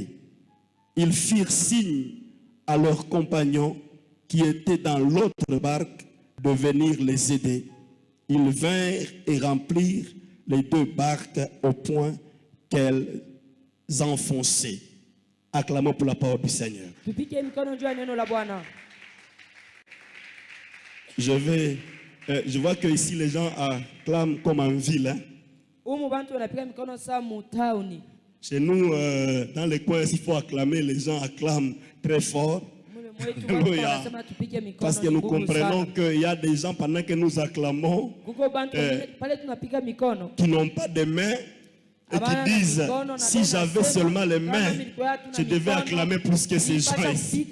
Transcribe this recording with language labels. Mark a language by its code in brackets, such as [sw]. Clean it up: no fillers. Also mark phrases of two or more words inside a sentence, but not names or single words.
[fr] Ils firent signe à leurs compagnons qui étaient dans l'autre barque de venir les aider. Ils vinrent et remplirent les deux barques au point qu'elles enfonçaient. Acclamons pour la parole du Seigneur. [sw] Tupige mikono juu ya neno la Bwana. [fr] Je vois que ici les gens acclament comme en ville. Hein. [sw] Umu bantu wanapiga mikono saa mutauni. [fr] Chez nous, dans les coins, s'il faut acclamer, les gens acclament très fort. Alléluia. Parce que nous comprenons qu'il y a des gens, pendant que nous acclamons, qui n'ont pas de mains et qui disent, si j'avais seulement les mains, je devais acclamer plus que ces gens ici.